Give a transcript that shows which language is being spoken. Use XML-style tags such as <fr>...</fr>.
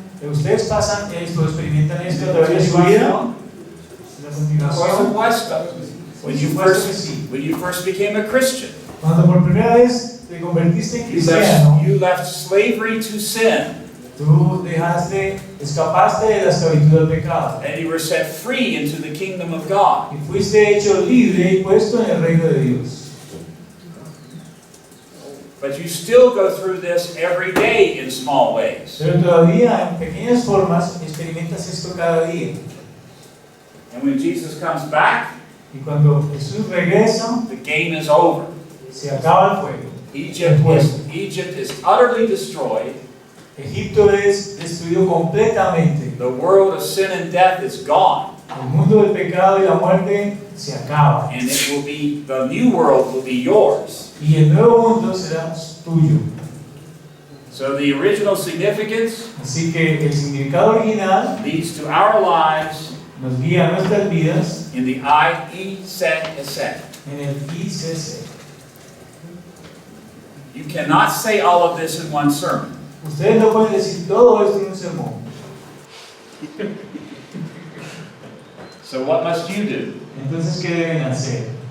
<es>Ustedes pasan esto, experimentan esto a través de su vida. La Por continuación. supuesto.</es> <en>When you first became a Christian,</en> <es>Cuando por primera vez te convertiste en cristiano,</es> <en>you left slavery to sin,</en> <es>tú escapaste de la esclavitud del pecado</es> <en>and you were set free into the kingdom of God.</en> <es>y fuiste hecho libre y puesto en el reino de Dios.</es> <en>But you still go through this every day in small ways.</en> <es>Pero todavía en pequeñas formas experimentas esto cada día.</es> <en>And when Jesus comes back,</en> <es>Y cuando Jesús regresa,</es> <en>the game is over.</en> <es>se acaba el fuego.</es> <en>Egypt is utterly destroyed.</en> <es>Egipto es destruido completamente.</es> <en>The world of sin and death is gone.</en> <es>El mundo del pecado y la muerte se acaba.</es> <en>And it will be, the new world will be yours.</en> <es>Y el nuevo mundo será tuyo.</es> <en>So the original significance</en> <es>Así que el significado original</es> <en>leads to our lives</en> <es>nos guía a nuestras vidas</es> <en>in the I-E-set.</en> <es>en el ICC.</es> <en>You cannot say all of this in one sermon.</en> <es>Ustedes no pueden decir todo esto en un sermón.</es> <en>So what must you do?</en> <es>Entonces, ¿qué deben hacer?</es>